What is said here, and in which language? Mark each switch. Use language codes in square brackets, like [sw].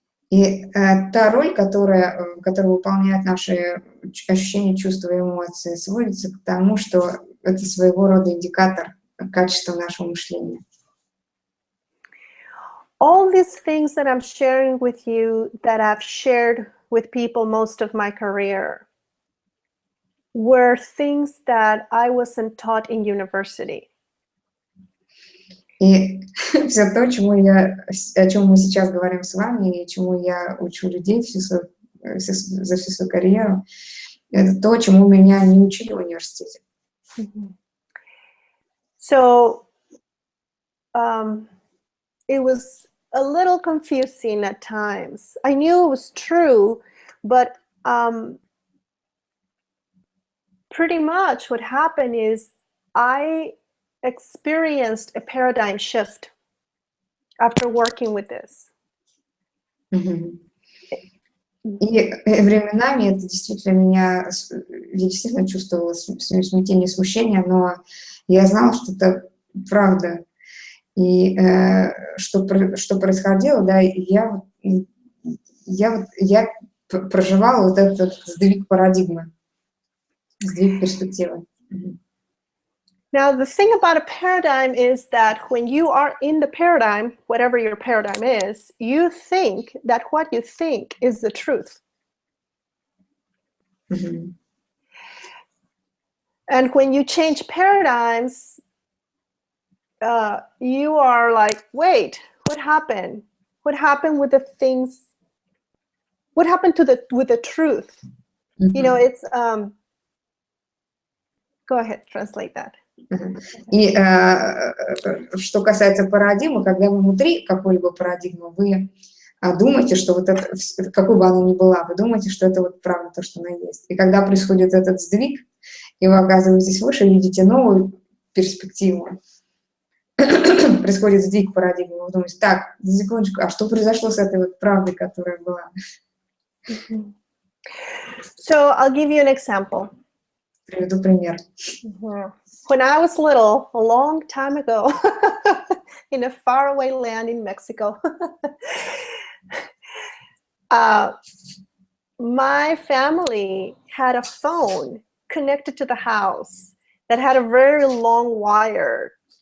[ru] И та роль, которую выполняют наши ощущения, чувства и эмоции, сводится к тому, что это своего рода индикатор качества нашего мышления. [en] all these things that I'm sharing with you, that I've shared with people most of my career, were things that I wasn't taught in university. [ru] И все то, о чем мы сейчас говорим с вами, и чему я учу людей за всю свою карьеру, это то, чему меня не учили в университете. [en] So it was a little confusing at times. I knew it was true, but pretty much what happened is I experienced a paradigm shift after working with this. [ru] И временами это действительно я действительно чувствовала смятение, смущение, но я знала, что это правда. И что происходило, да, я проживала вот этот сдвиг парадигмы, сдвиг перспективы. [en] Now, the thing about a paradigm is that when you are in the paradigm, whatever your paradigm is, you think that what you think is the truth. And when you change paradigms, you are like, wait, what happened? What happened with the things? What happened with the truth? You know, it's, go ahead, translate that. [ru] И что касается парадигмы, когда вы внутри какой-либо парадигмы, вы думаете, что вот это, какой бы она ни была, вы думаете, что это вот правда то, что она есть. И когда происходит этот сдвиг, и вы оказываетесь выше, видите новую перспективу, происходит сдвиг парадигмы, вы думаете, так, секундочку, а что произошло с этой вот правдой, которая была? [en] So I'll give you an example. [ru] Приведу пример. [en] When I was little, a long time ago, in a faraway land in Mexico, my family had a phone connected to the house that had a very long wire.